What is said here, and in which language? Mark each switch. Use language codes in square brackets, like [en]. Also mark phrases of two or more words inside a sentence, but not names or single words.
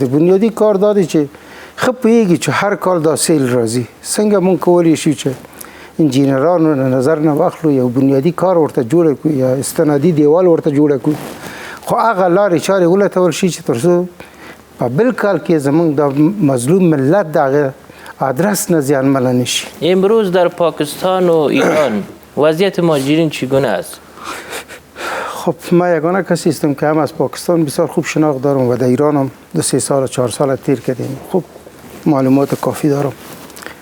[ps] بنیادي کار دا دی چې ښه پوهېږي چې هر کال دا سیل راځي، څنګه موږ کولی شو چې انجینرانو نظر نه واخلو، یو بنیادي کار ورته جوړ کړو یا استنادي دیوال ورته جوړ کړو، خو هغه لارې چارې ولټول شي چې تر څو په بل کال کې زموږ د مظلوم ملت د هغه آدرس نه زیانمنه نشي. [fa] امروز در پاکستان و ایران وضعیت مهاجرین چگونه است؟ خب من یگانه کسی هستم که هم از پاکستان بسیار خوب شناخت دارم و در ایران هم 2-3 سال 4 سال تیر کردیم. خب معلومات کافی دارم.